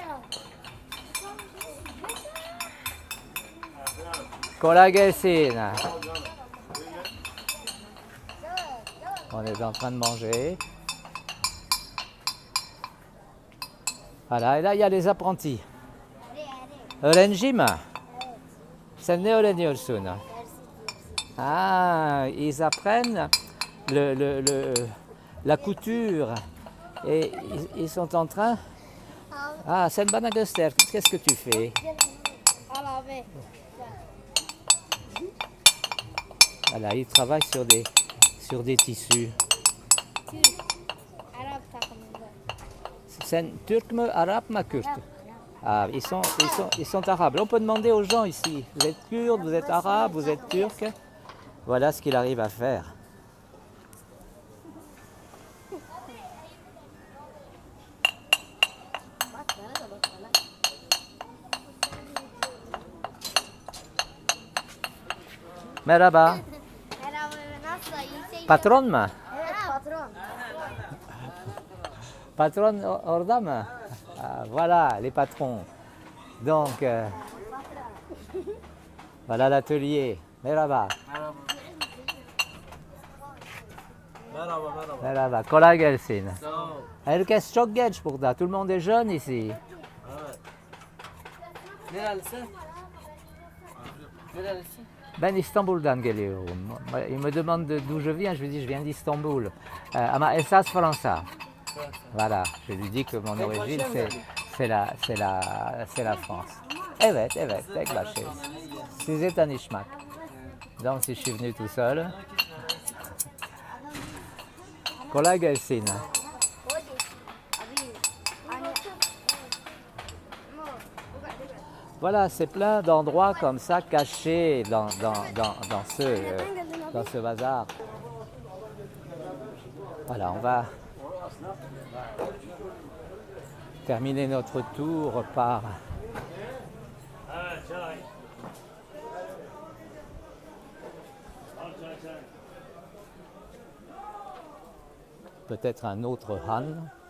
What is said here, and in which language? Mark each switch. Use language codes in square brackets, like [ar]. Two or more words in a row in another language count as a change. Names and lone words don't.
[tr] Kolagelsina. [fr] On est en train de manger. Voilà, et là il y a les apprentis. [tr] Öğrencim. Sen ne öğreniyorsun? [fr] Ah, ils apprennent la couture. Et ils sont en train... [tr] Ah, sen bana göster. [fr] Qu'est-ce que tu fais? Voilà, ils travaillent sur des tissus. [tr] Sen Türk mü, Arabe mü, Kürt? [fr] Ah, ils sont arabes. On peut demander aux gens ici, vous êtes kurde, vous êtes arabe, vous êtes turc? Voilà ce qu'il arrive à faire. [tr] Merhaba. Patron mu? Evet patron. Patron orada mı? [fr] Ah, voilà, les patrons. Donc, voilà l'atelier. [tr] Merhaba. Merhaba. Merhaba. Kolay gelsin. Sağ ol. Herkes çok genç burada. [fr] Tout le monde est jeune ici. [tr] Evet. Nerelisin? Nerelisin? Ben İstanbul'dan geliyorum. [fr] Il me demande d'où je viens. Je lui dis je viens d'Istanbul. [tr] Ama esas Fransa. [fr] Voilà. Je lui dis que mon origine c'est la France. [tr] Evet, Beklaşehir. Sizi tanışmak. [fr] Donc si je suis venu tout seul. [tr] Kolay gelsin. [fr] Voilà, c'est plein d'endroits comme ça cachés dans ce bazar. Voilà, on va terminer notre tour par peut-être un autre Han.